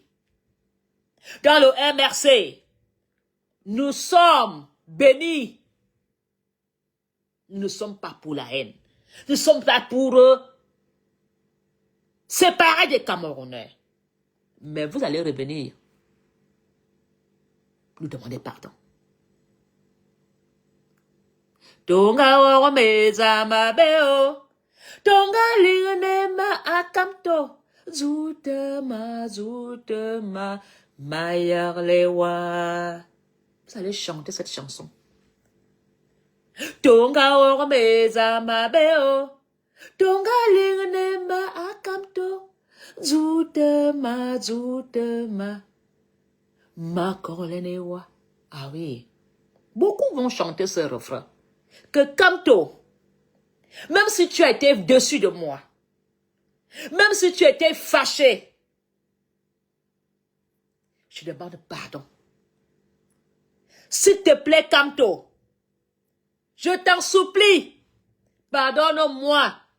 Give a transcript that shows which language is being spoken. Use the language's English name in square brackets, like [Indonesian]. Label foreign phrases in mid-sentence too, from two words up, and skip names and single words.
[French] Dans le MRC, nous sommes bénis. Nous ne sommes pas pour la haine. Nous sommes là pour séparés des Camerounais. Mais vous allez revenir nous demander pardon. [Ewondo] Tonga woro meza mabeo, tonga lingene akamto, zoutema, mayarlewa. [French] Vous allez chanter cette chanson. [Ewondo] Tonga woro meza mabeo, tonga lingene akamto, zoutema, makolenewa. [French] Ah oui. Beaucoup vont chanter ce refrain. Que Kamto, même si tu as été dessus de moi, même si tu as été fâché, je demande pardon. S'il te plaît, Kamto, je t'en supplie, pardonne-moi.